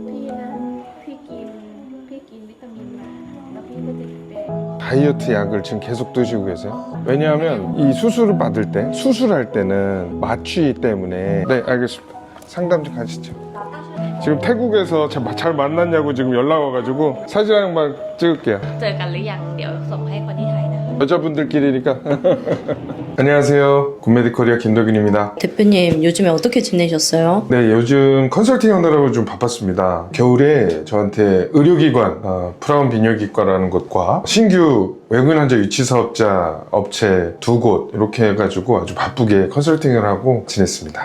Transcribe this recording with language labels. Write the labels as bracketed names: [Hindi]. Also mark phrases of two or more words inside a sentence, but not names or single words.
[Korean] 다이어트 약을 지금 계속 드시고 계세요. 왜냐하면 이 수술을 받을 때, 수술할 때는 마취 때문에. 네, 알겠습니다. 상담 좀 가시죠. 지금 태국에서 잘 만났냐고 지금 연락 와가지고 사진 한 번 찍을게요. [Thai] เจอกันหรือยังเดี๋ยวส่งให้คนที่ไทยนะ [Korean] 여자분들끼리니까. 안녕하세요. 굿메디코리아 김덕윤입니다. 대표님 요즘에 어떻게 지내셨어요? 네, 요즘 컨설팅 하느라고 좀 바빴습니다. 겨울에 저한테 의료기관, 프라운 비뇨기과라는 곳과 신규 외국인 환자 유치 사업자 업체 2곳 이렇게 해가지고 아주 바쁘게 컨설팅을 하고 지냈습니다.